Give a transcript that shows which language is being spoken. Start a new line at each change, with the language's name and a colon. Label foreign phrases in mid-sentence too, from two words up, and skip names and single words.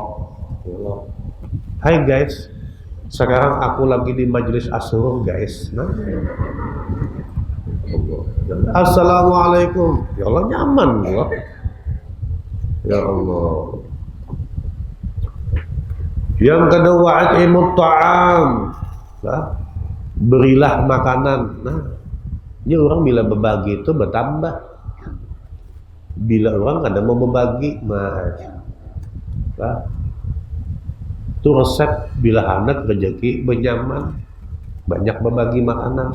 Indonesian: Hai guys, sekarang aku lagi di majelis asyur guys.
Arabic: Assalamualaikum.
Indonesian: Ya Allah nyaman gua. Ya Allah.
Arabic: Yang kedua at'imut ta'am.
Indonesian: Berilah makanan. Ini orang bila berbagi itu bertambah. Bila orang ada mau berbagi, itu resep bila anak rezeki benyaman, banyak berbagi makanan.